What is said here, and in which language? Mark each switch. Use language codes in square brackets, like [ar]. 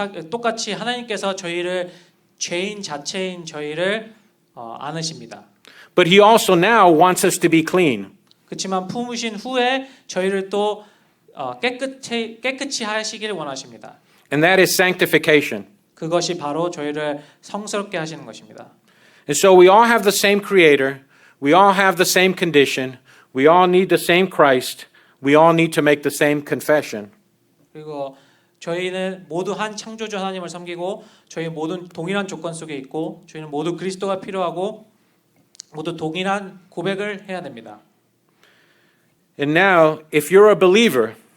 [ko] 똑같이 하나님께서 저희를 죄인 자체인 저희를 안으십니다. [en] But He also now wants us to be clean. [ko] 그렇지만 품으신 후에 저희를 또 깨끗이 하시기를 원하십니다. [en] And that is sanctification. [ko] 그것이 바로 저희를 성스럽게 하시는 것입니다. [en] And so we all have the same Creator. We all have the same condition. We all need the same Christ. We all need to make the same confession. [ko] 그리고 저희는 모두 한 창조주 하나님을 섬기고 저희 모두 동일한 조건 속에 있고 저희는 모두 그리스도가 필요하고 모두 동일한 고백을 해야 됩니다. [en] And now, if you're a believer,